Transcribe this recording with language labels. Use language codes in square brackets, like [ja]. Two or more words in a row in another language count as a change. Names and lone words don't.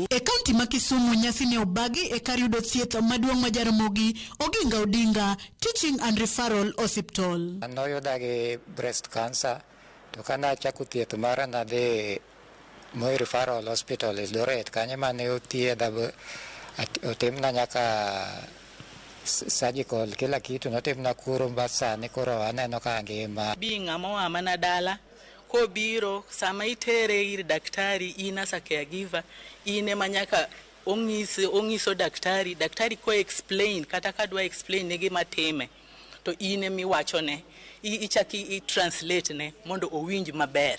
[luo] E kaunti ma Kisumu nyasi ne obagi e kar yudo thieth maduong' ma Ramogi Oginga Odinga Teaching and Referral Hospital. Noyuda gi [en] breast cancer [luo] to kana chako thieth mara nadhi Moi Referral Hospital Eldoret kanye mane othiedha otimna nyaka surgical [sw] kila kitu [luo] notimna kuro mbasani koro aneno ka ngima. Binga moa mana dala ko biro sama itere ir daktari ina sa caregiver ine manyaka ongiso daktari ko explain kata kadwa explain ne gima time to in emiwachone ichaki translate ne mondo owinj maber.